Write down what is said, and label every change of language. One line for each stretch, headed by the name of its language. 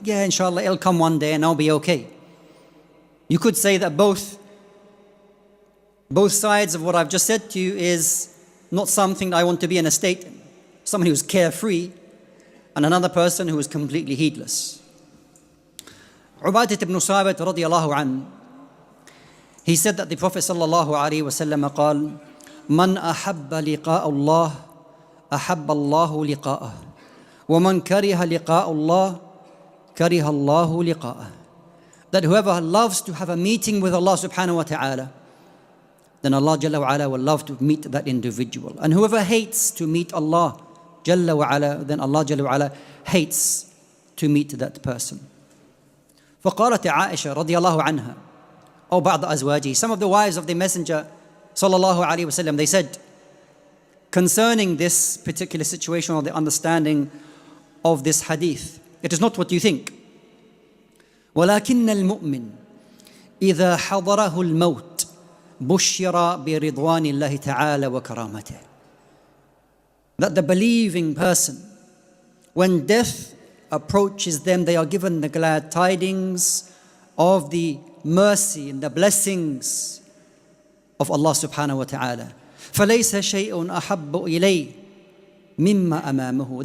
English: Yeah, inshallah, it'll come one day and I'll be okay. You could say that both sides of what I've just said to you is not something that I want to be in a state in. Someone who's carefree and another person who is completely heedless. Ubadat ibn Sabit radiyallahu anhu, he said that the Prophet sallallahu alayhi wa sallam
Arabic: قال من أحب لقاء الله أحب الله لقاءه
English: ومن كره لقاء الله كره الله لقاءه. That whoever loves to have a meeting with Allah subhanahu wa ta'ala, then Allah Jalla wa Ala will love to meet that individual. And whoever hates to meet Allah Jalla wa Ala, then Allah Jalla wa Ala hates to meet that person.
Arabic: فقالت عائشة رضي الله عنها أو بعض أزواجه,
English: some of the wives of the Messenger sallallahu alayhi wa sallam, they said concerning this particular situation or the understanding of this hadith, it is not what you think.
Arabic: ولكن المؤمن إذا حضره الموت بشر برضوان الله تعالى وكرامته.
English: That the believing person, when death approaches them, they are given the glad tidings of the mercy and the blessings of Allah subhanahu wa ta'ala.
Arabic: فَلَيْسَ شَيْءٌ أَحَبُّ إِلَيْهِ مِمَّا أَمَامَهُ.